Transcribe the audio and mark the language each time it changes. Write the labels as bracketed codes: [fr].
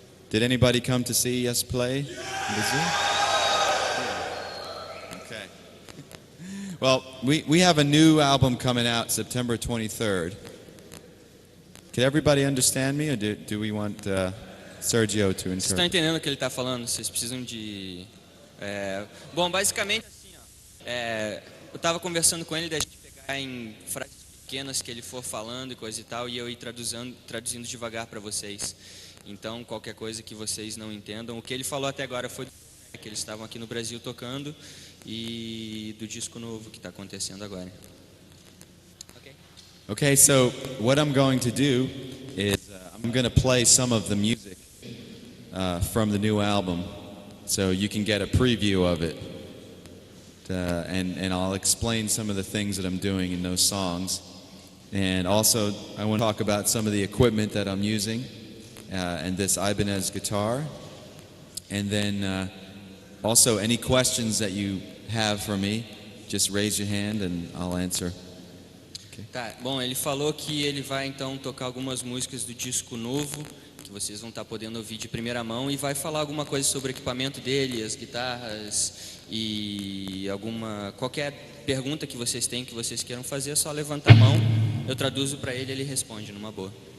[en] Did anybody come to see us play in Brazil? Okay. Well, we have a new album coming out September 23rd. Can everybody understand me, or do we want Sergio to [pt] Vocês estão [en] interpret? [pt] entendendo o que ele está falando? Vocês precisam de... Bom, basicamente assim, ó, eu estava conversando com ele da gente pegar em frases pequenas que ele for falando e coisa e tal, e eu ir traduzindo devagar para vocês. Então, qualquer coisa que vocês não entendam, o que ele falou até agora foi que eles estavam aqui no Brasil tocando e do disco novo que está acontecendo agora. [en] Okay, so what I'm going to do is I'm going to play some of the music from the new album, so you can get a preview of it, and I'll explain some of the things that I'm doing in those songs, and also I want to talk about some of the equipment that I'm using, and this Ibanez guitar, and then also any questions that you have for me, just raise your hand and I'll answer. [pt] Tá, bom, ele falou que ele vai então tocar algumas músicas do disco novo, que vocês vão estar podendo ouvir de primeira mão, e vai falar alguma coisa sobre o equipamento dele, as guitarras e qualquer pergunta que vocês têm, que vocês queiram fazer, é só levantar a mão, eu traduzo para ele e ele responde numa boa.